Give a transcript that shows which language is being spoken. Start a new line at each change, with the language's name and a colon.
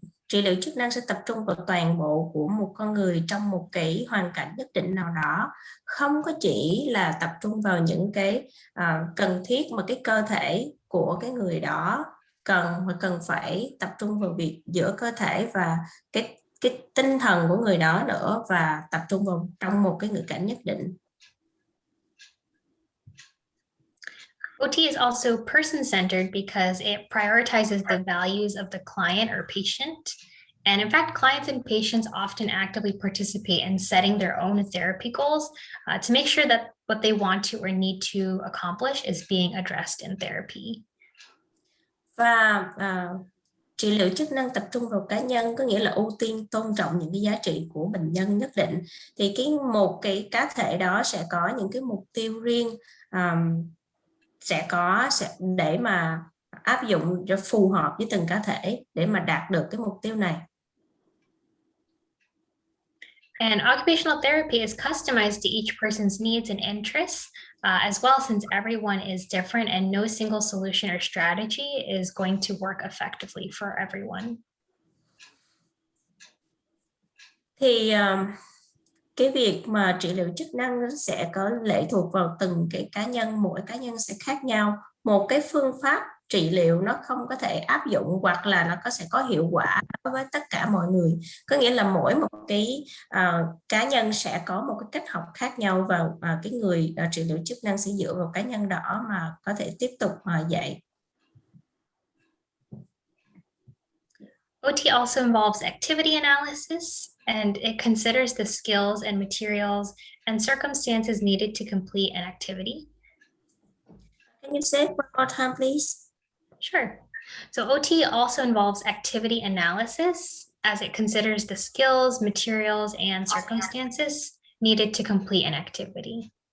Vietnamese: Trị liệu chức năng sẽ tập trung vào toàn bộ của một con người trong một cái hoàn cảnh nhất định nào đó, không có chỉ là tập trung vào những cái cần thiết mà cái cơ thể của cái người đó cần phải tập trung vào việc giữa cơ thể và cái tinh thần của người đó nữa, và tập trung vào trong một cái ngữ cảnh nhất định.
English: OT is also person-centered because it prioritizes the values of the client or patient. And in fact, clients and patients often actively participate in setting their own therapy goals to make sure that what they want to or need to accomplish is being addressed in therapy.
Vietnamese: Và trị liệu chức năng tập trung vào cá nhân có nghĩa là ưu tiên tôn trọng những cái giá trị của bệnh nhân nhất định. Thì một cái cá thể đó sẽ có những cái mục tiêu riêng, sẽ để mà áp dụng cho phù hợp với từng cá thể để mà đạt được cái mục tiêu này. And occupational therapy is customized to each person's needs and interests as well, since everyone is different and no single solution or strategy is going to work effectively for everyone. Thì cái việc mà trị liệu chức năng nó sẽ có lệ thuộc vào từng cái cá nhân, mỗi cá nhân sẽ khác nhau. Một cái phương pháp trị liệu nó không có thể áp dụng hoặc là nó sẽ có hiệu quả đối với tất cả mọi người. Có nghĩa là mỗi một cái cá nhân sẽ có một cái cách học khác nhau, và cái người trị liệu chức năng sẽ dựa vào cá nhân đó mà có thể tiếp tục dạy.
English: OT also involves activity analysis, and it considers the skills and materials and circumstances needed to complete an activity. Can you say it one more time, please? Sure. So OT also involves activity analysis, as it considers the skills, materials, and circumstances needed to complete an activity.